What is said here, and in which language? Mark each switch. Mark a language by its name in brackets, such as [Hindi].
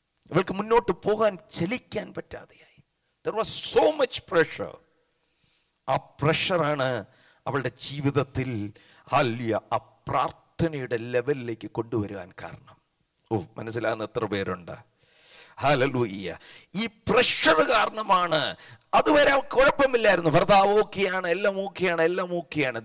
[Malayalam] ഇവൾക്ക് മുന്നോട്ട് പോകാൻ ചലിക്കാൻ പറ്റാതെയായി. [English] There was so much pressure. [Malayalam] ആ പ്രഷറാണ് അവളുടെ ജീവിതത്തിൽ ആ പ്രാർത്ഥനയുടെ ലെവലിലേക്ക് കൊണ്ടുവരുവാൻ കാരണം. മനസ്സിലാകുന്ന എത്ര പേരുണ്ട്? ഹല്ലേലൂയ. ഈ പ്രഷർ കാരണമാണ്. അതുവരെ കുഴപ്പമില്ലായിരുന്നു, ഭർത്താവ് ഓക്കെയാണ്, എല്ലാം ഓക്കെയാണ്.